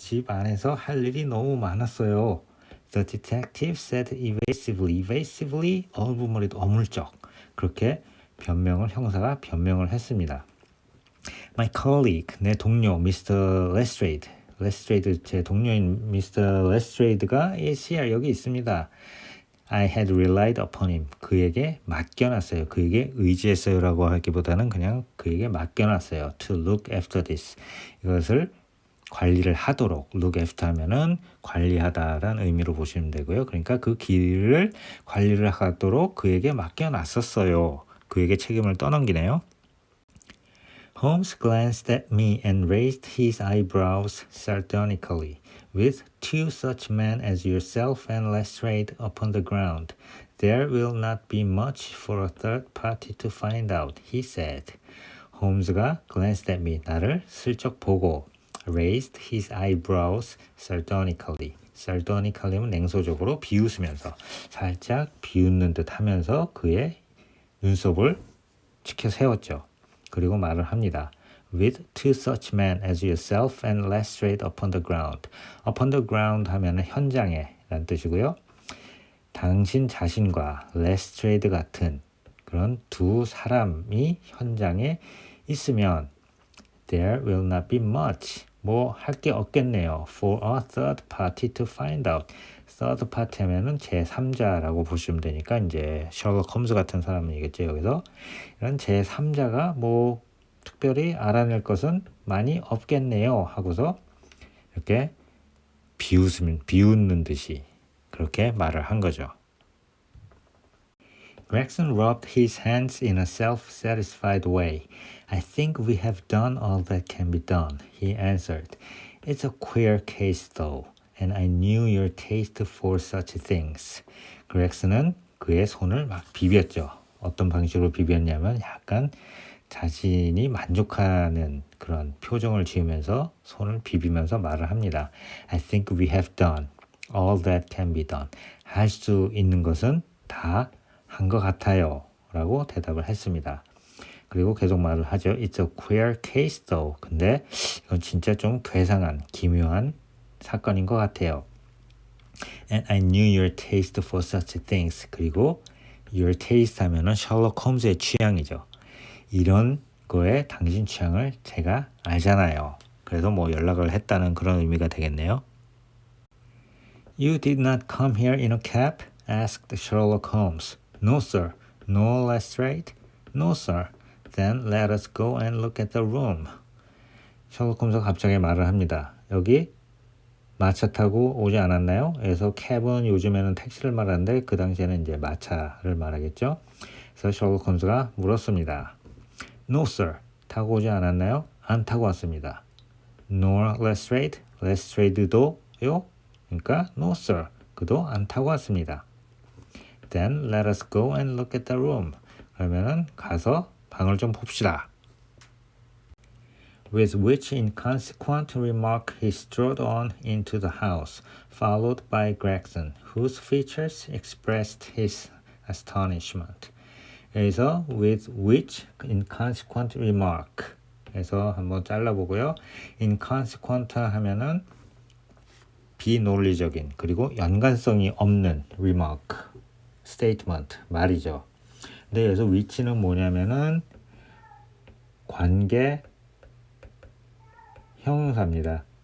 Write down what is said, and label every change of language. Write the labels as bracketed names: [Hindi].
[Korean] 집 안에서 할 일이 너무 많았어요. [English] The detective said evasively. [Korean] evasively, 얼굴머리도 어물쩍. 그렇게 형사가 변명을 했습니다. [English] My colleague, [Korean] 내 동료, [English] Mr. Lestrade. [Korean] 레스트레이드 제 동료인 Mr. 레스트레이드가 [English] is here [Korean] 여기 있습니다. [English] I had relied upon him. [Korean] 그에게 맡겨놨어요. 그에게 의지했어요라고 하기보다는 그냥 그에게 맡겨놨어요. [English] To look after this. [Korean] 이것을 관리를 하도록. look after 하면은 관리하다라는 의미로 보시면 되고요. 그러니까 그 길을 관리를 하도록 그에게 맡겨놨었어요. 그에게 책임을 떠넘기네요. [English] Holmes glanced at me and raised his eyebrows sardonically. With two such men as yourself and Lestrade upon the ground, there will not be much for a third party to find out, he said. [Korean] 홈즈가 [English] glanced at me, [Korean] 나를 슬쩍 보고 [English] raised his eyebrows sardonically. [Korean] sardonically는 냉소적으로 비웃으면서 살짝 비웃는 듯 하면서 그의 눈썹을 치켜 세웠죠. 그리고 말을 합니다. [English] With two such men as yourself and Lestrade upon the ground. upon the ground [Korean] 하면 현장에 라는 뜻이고요. 당신 자신과 레스트레이드 같은 그런 두 사람이 현장에 있으면 [English] there will not be much. [Korean] 뭐 할 게 없겠네요. [English] For a third party to find out. [Korean] third party 하면은 제3자라고 보시면 되니까 이제 셜록 홈즈 같은 사람이겠죠. 여기서 이런 제3자가 뭐 특별히 알아낼 것은 많이 없겠네요. 하고서 이렇게 비웃는 듯이 그렇게 말을 한 거죠. [English] Gregson rubbed his hands in a self-satisfied way. I think we have done all that can be done, he answered. It's a queer case though, and I knew your taste for such things. [Korean] 그렉슨은 그의 손을 막 비볐죠. 어떤 방식으로 비볐냐면 약간 자신이 만족하는 그런 표정을 지으면서 손을 비비면서 말을 합니다. [English] I think we have done all that can be done. [Korean] 할 수 있는 것은 다 한 것 같아요. 라고 대답을 했습니다. 그리고 계속 말을 하죠. [English] It's a queer case though. [Korean] 근데 이건 진짜 좀 괴상한, 기묘한 사건인 것 같아요. [English] And I knew your taste for such things. [Korean] 그리고 your taste 하면은 셜록 홈즈의 취향이죠. 이런 거에 당신 취향을 제가 알잖아요. 그래서 뭐 연락을 했다는 그런 의미가 되겠네요. [English] You did not come here in a cab? asked Sherlock Holmes. No, sir. No, Lestrade? No, sir. Then let us go and look at the room. [Korean] 셜록 홈즈가 갑자기 말을 합니다. 여기 마차 타고 오지 않았나요? 그래서 캡은 요즘에는 택시를 말하는데 그 당시에는 이제 마차를 말하겠죠. 그래서 셜록 홈즈가 물었습니다. [English] No, sir. [Korean] 타고 오지 않았나요? 안 타고 왔습니다. [English] Nor Lestrade? [Korean] Lestrade도요? 그러니까 [English] No, sir. [Korean] 그도 안 타고 왔습니다. [English] Then let us go and look at the room. [Korean] 그러면은 가서 방을 좀 봅시다. [English] With which inconsequent remark he strode on into the house, followed by Gregson, whose features expressed his astonishment. [Korean] 여기서 [English] with which inconsequent remark [Korean] 해서 한번 잘라보고요. inconsequent 하면은 비논리적인 그리고 연관성이 없는 remark, statement, 말이죠. 근데 여기서 which는 뭐냐면은 관계 형용사입니다.